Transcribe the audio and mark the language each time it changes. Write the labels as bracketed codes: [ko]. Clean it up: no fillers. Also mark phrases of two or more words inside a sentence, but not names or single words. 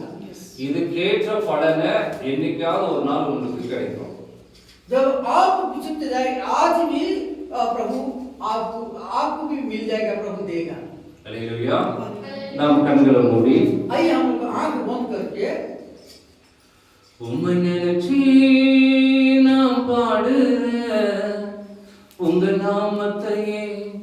[ta] இது கேட்ட பலனை என்னைக்காவது ஒரு நாள் உங்களுக்கு கிடைக்கும். [hi] जब आप पीछे पीछे जाएगा आज भी प्रभु आपको भी मिल जाएगा प्रभु देगा. [ta] हालेलुया நாம் கண்களை மூடி [hi] आइए हम लोग आंख बंद करके [ta] உம்மை நினைச்சி நான் பாடுறேன் உங்க நாமத்தையே